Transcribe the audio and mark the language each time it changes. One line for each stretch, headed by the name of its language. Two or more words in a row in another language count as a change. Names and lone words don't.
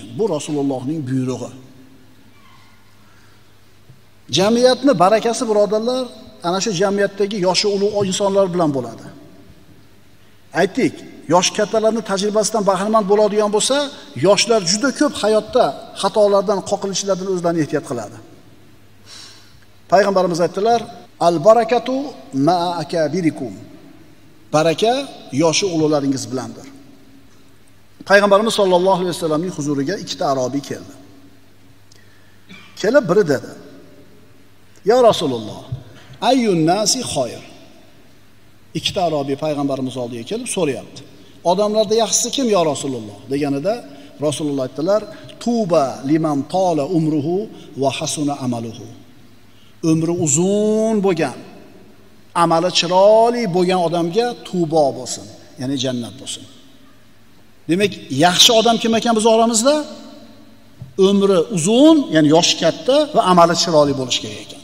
Uzbek: Bu Rasulullohning buyrug'i. Jamiyatni barakasi birodarlar, ana shu jamiyatdagi yoshi ulug' insonlar bilan bo'ladi. Aytdik, yosh kattalarning tajribasidan bahramand bo'ladigan bo'lsa, yoshlar juda ko'p hayotda xatolardan, qoqilishlardan o'zlarini ehtiyot qiladi. Payg'ambarimiz aytdilar:
Arabic: "البركة مع أكابركم."
Uzbek: Baraka yoshi ulug'laringiz bilandir. Payg'ambarimiz
Arabic: صلى الله عليه وسلم
Uzbek: huzuriga 2 ta arobiy keldi. Kelib biri dedi:
Arabic: "يا رسول الله أي الناس خير?"
Uzbek: 2 ta arobiy payg'ambarimiz oldiga kelib so'rayapti. Odamlarda yaxshisi kim
Arabic: يا رسول الله
Uzbek: deganida Rasululloh aytdilar:
Arabic: "طوبى لمن طال عمره وحسن عمله."
Uzbek: Umri uzun bo'lgan, amali chiroyli bo'lgan odamga tubo bo'lsin, ya'ni jannat bo'lsin. Demak, yaxshi odam kim ekan biz oramizda? Umri uzun, ya'ni yoshi katta va amali chiroyli bo'lish kerak ekan.